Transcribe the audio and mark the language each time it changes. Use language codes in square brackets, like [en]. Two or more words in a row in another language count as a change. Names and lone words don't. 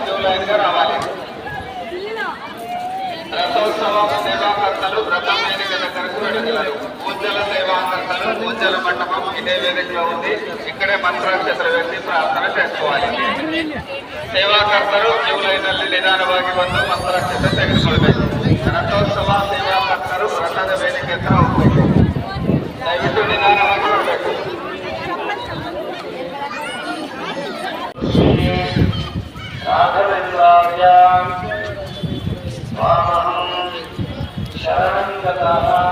[te] లైన్గా రావాలి. రథోత్సవం సేవాకర్తలు వ్రతం వేదిక దగ్గరకు వెళ్ళగలరు. పూజల సేవాకర్తలు పూజల మండపం ఇదే వేదికలో ఉంది. ఇక్కడే మంత్రాక్షతలు వేసి ప్రార్థన చేసుకోవాలి. [kn] ಸೇವಾಕರ್ತರು ಕ್ಯೂ ಲೈನಲ್ಲಿ ನಿಧಾನವಾಗಿ ಬಂದು ಮಂತ್ರಾಕ್ಷತೆ ತೆಗೆದುಕೊಳ್ಬೇಕು. ರಥೋತ್ಸವ ಸೇವಾಕರ್ತರು ವ್ರತದ ವೇದಿಕೆ ಹತ್ರ ಹೋಗ್ಬೇಕು. ದಯವಿಟ್ಟು ನಿಧಾನವಾಗಿ ಬರಬೇಕು. [sa] ರಾಘವೇಂದ್ರಾಯ ಸ್ವಾಮಹಂ ಶರಣಂ ಗತಃ